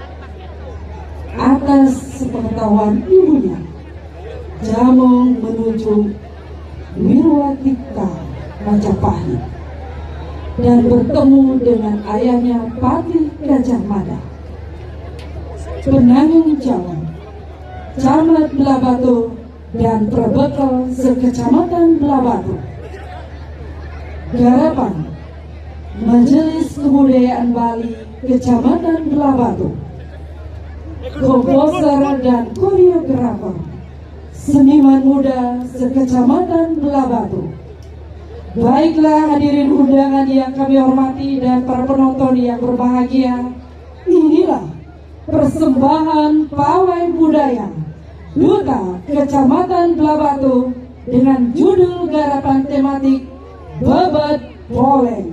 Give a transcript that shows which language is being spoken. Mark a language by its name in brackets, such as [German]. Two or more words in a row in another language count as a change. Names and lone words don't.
[Indonesian] Atas sepengetahuan ibunya, Jamong menuju Wirwatika Majapahit dan bertemu dengan ayahnya Patih Gajah Mada. Penanggung jawab Camat Belabatu dan Perbekal sekecamatan Belabatu. Garapan Majelis Kebudayaan Bali Kecamatan Belabatu. Komposer dan koreografer seniman muda sekecamatan Belabatu. Baiklah hadirin undangan yang kami hormati dan para penonton yang berbahagia, inilah persembahan pawai budaya Duta Kecamatan Belabatu dengan judul garapan tematik Bebet Boleng.